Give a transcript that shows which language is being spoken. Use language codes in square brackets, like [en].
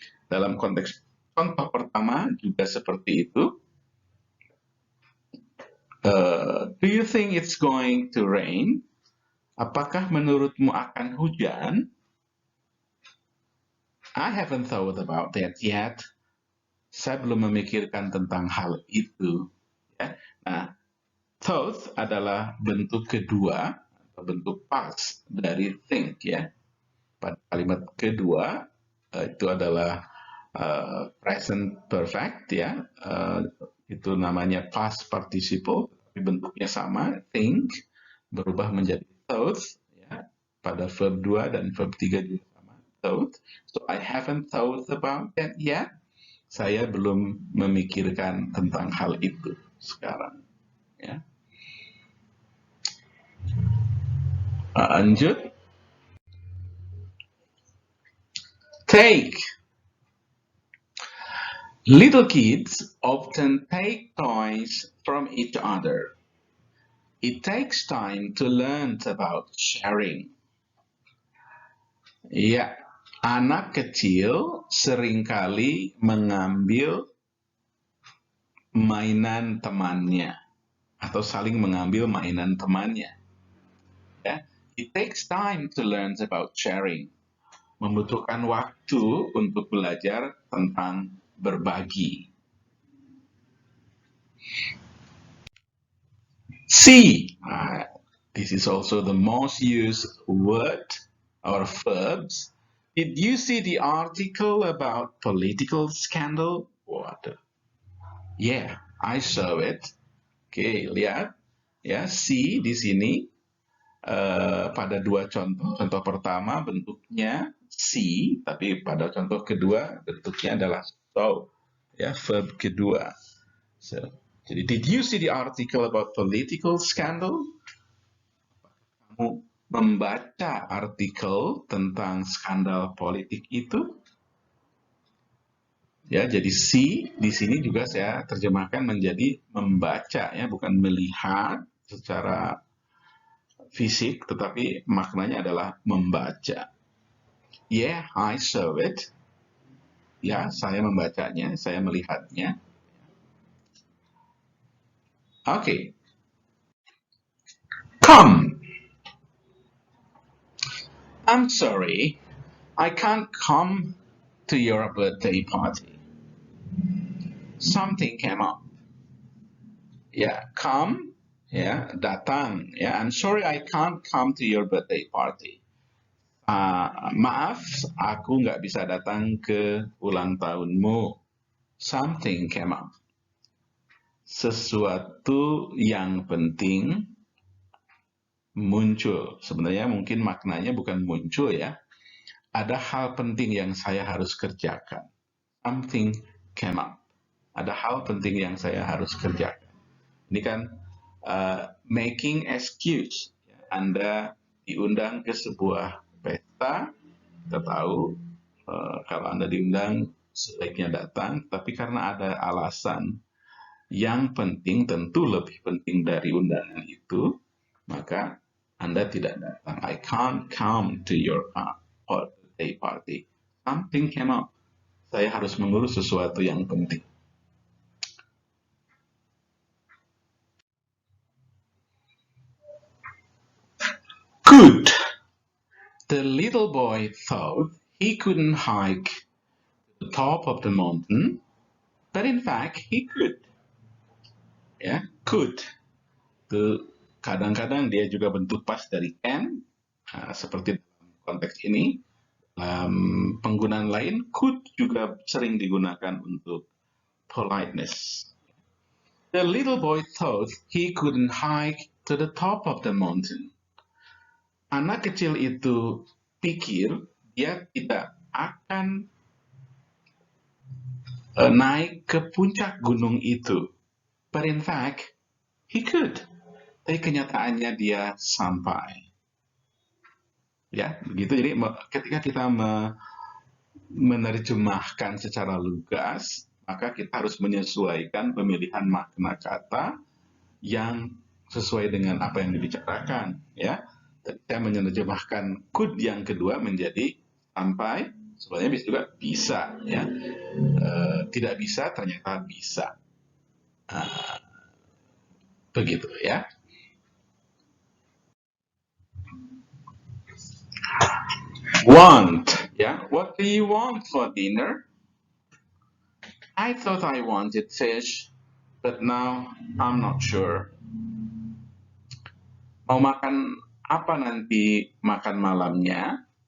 [id] Dalam konteks contoh pertama juga seperti itu. [en] Do you think it's going to rain? [id] Apakah menurutmu akan hujan? [en] I haven't thought about that yet. [id] Saya belum memikirkan tentang hal itu. Ya. Nah, thought adalah bentuk kedua, atau bentuk past dari think ya. Pada kalimat kedua itu adalah present perfect ya, itu namanya past participle, tapi bentuknya sama, think berubah menjadi thought ya, pada verb 2 dan verb 3 juga sama, thought. [en] So I haven't thought about that yet. [id] Saya belum memikirkan tentang hal itu sekarang ya. Lanjut. [en] Take. Little kids often take toys from each other. It takes time to learn about sharing. [id] Ya, anak kecil seringkali mengambil mainan temannya atau saling mengambil mainan temannya. [en] Ya, it takes time to learn about sharing. [id] Membutuhkan waktu untuk belajar tentang berbagi. [en] See, this is also the most used word or verbs. Did you see the article about political scandal? What? Yeah, I saw it. [id] Oke, lihat ya, see di sini pada dua contoh. Contoh pertama bentuknya see, tapi pada contoh kedua bentuknya adalah so. Ya, verb kedua. [en] So, [id] jadi, [en] did you see the article about political scandal? [id] Kamu membaca artikel tentang skandal politik itu? Ya, jadi see di sini juga saya terjemahkan menjadi membaca ya, bukan melihat secara fisik, tetapi maknanya adalah membaca. [en] Yeah, I saw it. [id] Ya, saya membacanya, saya melihatnya. [en] Okay. Come. I'm sorry, I can't come to your birthday party. Something came up. Ya, come, [id] ya, datang. [en] Ya, I'm sorry I can't come to your birthday party. [id] Maaf, aku nggak bisa datang ke ulang tahunmu. [en] Something came up. [id] Sesuatu yang penting muncul. Sebenarnya mungkin maknanya bukan muncul ya. Ada hal penting yang saya harus kerjakan. [en] Something came up. [id] Ada hal penting yang saya harus kerjakan. Ini kan [en] making excuse. [id] Anda diundang ke sebuah pesta, kita tahu kalau Anda diundang sebaiknya datang, tapi karena ada alasan yang penting, tentu lebih penting dari undangan itu, maka Anda tidak datang. [en] I can't come to your birthday party. Something came up. [id] Saya harus mengurus sesuatu yang penting. [en] Could. The little boy thought he couldn't hike to the top of the mountain, but in fact he could. Ya, could. [id] Itu kadang-kadang dia juga bentuk past dari can, seperti dalam konteks ini. Penggunaan lain, could juga sering digunakan untuk politeness. The little boy thought he couldn't hike to the top of the mountain. Anak kecil itu pikir dia tidak akan naik ke puncak gunung itu. [en] But in fact, he could. [id] Tapi kenyataannya dia sampai. Ya, begitu. Jadi ketika kita menerjemahkan secara lugas, maka kita harus menyesuaikan pemilihan makna kata yang sesuai dengan apa yang dibicarakan. Ya, saya menerjemahkan could yang kedua menjadi sampai, Sebenarnya bisa juga bisa, ya. Tidak bisa ternyata bisa. Begitu ya. [en] Want, ya. What do you want for dinner? I thought I wanted fish, but now I'm not sure. [id] Mau makan apa nanti makan malamnya?